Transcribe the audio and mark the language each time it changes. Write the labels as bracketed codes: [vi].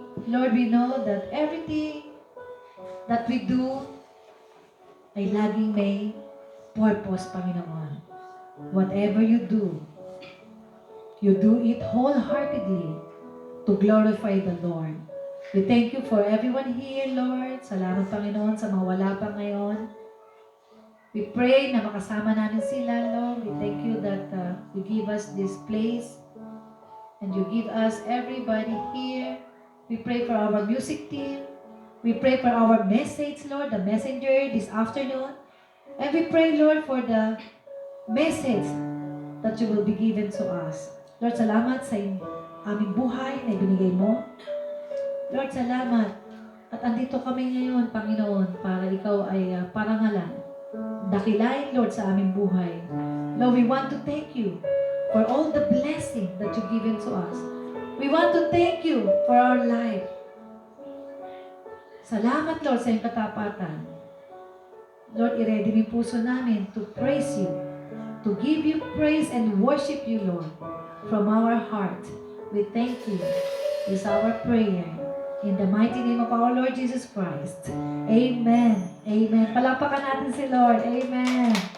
[en] Lord, we know that everything that we do [tl] ay laging may [en] purpose, Panginoon. Whatever you do it wholeheartedly to glorify the Lord. We thank you for everyone here, Lord. [tl] Salamat, Panginoon, sa mga wala pa ngayon. [en] We pray [tl] na makasama namin sila, Lord. [en] We thank you that you give us this place and you give us everybody here. We pray for our music team. We pray for our message, Lord, the messenger this afternoon. And we pray, Lord, for the message that you will be given to us. [tl] Lord, salamat sa aming buhay na ibinigay mo. Lord, salamat. At andito kami ngayon, Panginoon, para ikaw ay parangalan. Dakilain, Lord, sa aming buhay. [en] Lord, we want to thank you for all the blessing that you've given to us. We want to thank you for our life. [tl] Salamat, Lord, sa iyong katapatan. [en] Lord, [tl] i-ready yung puso namin [en] to praise you, to give you praise and worship you, Lord, from our heart. We thank you. This is our prayer. In the mighty name of our Lord Jesus Christ. [tl] Amen. Amen. Palakpakan natin si Lord. Amen.